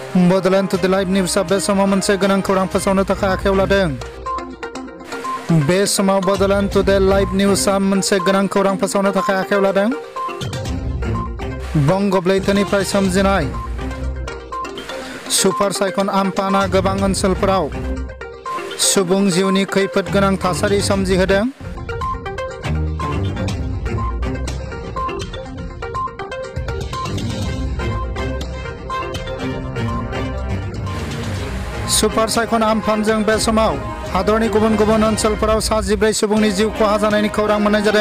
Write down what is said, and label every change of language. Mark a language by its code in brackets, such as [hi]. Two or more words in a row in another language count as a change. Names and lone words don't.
[en] Bodoland to the live news [brx] bे समाव मोनसे गोनां खौरां फोसावनो थाखाय आखायाव लादों। बे समाव [en] Bodoland to the live news [brx] मोनसे गोनां खौरां फोसावनो थाखाय आखायाव लादों। बंग लैथोनिफ्राय सोमजिनाय सुपार साइक्ल'न आम्फानआ गोबां ओनसोलफोराव सुबुं जिउनि खैफोद गोनां थासारि सोमजिहोदों। सुपार साइक्ल'न आम्फानजों बे समाव हादरनि गुबुन गुबुन ओनसोलफोराव 14 सुबुंनि जिउ खहा जानायनि खौरां मोननाय जादों।